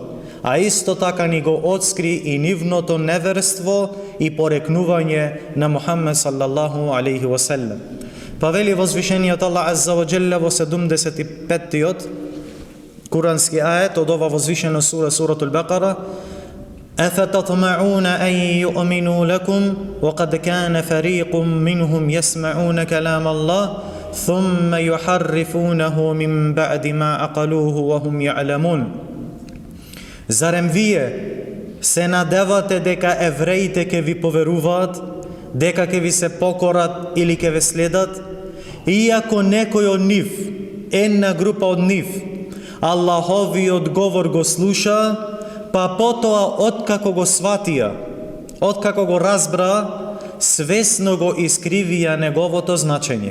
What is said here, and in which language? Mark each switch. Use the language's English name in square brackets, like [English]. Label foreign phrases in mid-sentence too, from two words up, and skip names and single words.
[Macedonian] А исто така ни го отскри и нивното неверство и порекнување на Мухаммед [Arabic] صلى الله عليه وسلم. [Macedonian] Па вели возвишениот Аллах [Arabic] عز وجل [Macedonian] во 75-тиот курански ајет од ова возвишена сура, суратул Бакара: [Arabic] أفتطمعون أن يؤمنوا لكم وقد كان فريق منهم يسمعون كلام الله ثم يحرفونه من بعد ما عقلوه وهم يعلمون. [Macedonian] Зарем вие се надевате дека евреите ќе ви поверуваат, дека ќе ви се покорат или ќе ве следат, иако некој од нив, една група од нив, Аллаховиот говор го слуша, па потоа откако го сватија, откако го разбра, свесно го искривија неговото значење.